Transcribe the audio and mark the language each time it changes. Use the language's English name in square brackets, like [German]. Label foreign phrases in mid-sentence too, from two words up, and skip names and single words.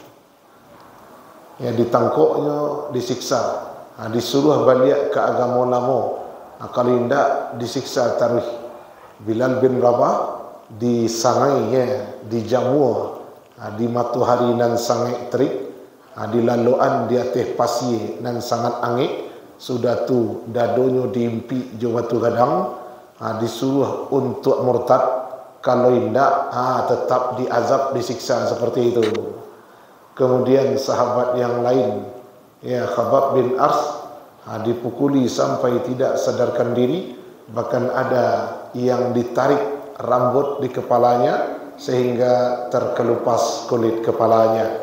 [Minangkabau] Ditangkoknya, disiksa, disuruh balik ke agama lama. [Indonesian] Kalau tidak disiksa taruh. Bilal bin Rabah disangai, dijamu di matahari [Minangkabau] nan sangat terik, [Indonesian] di laluan di atas pasir [Minangkabau] nan sangat angin. Sudah tu dadonya diimpi jo batu gadang, [Indonesian] disuruh untuk murtad. Kalau tidak, tetap diazab, disiksa seperti itu. Kemudian sahabat yang lain, Khabbab bin Ars, dipukuli sampai tidak sadarkan diri. Bahkan ada yang ditarik rambut di kepalanya sehingga terkelupas kulit kepalanya.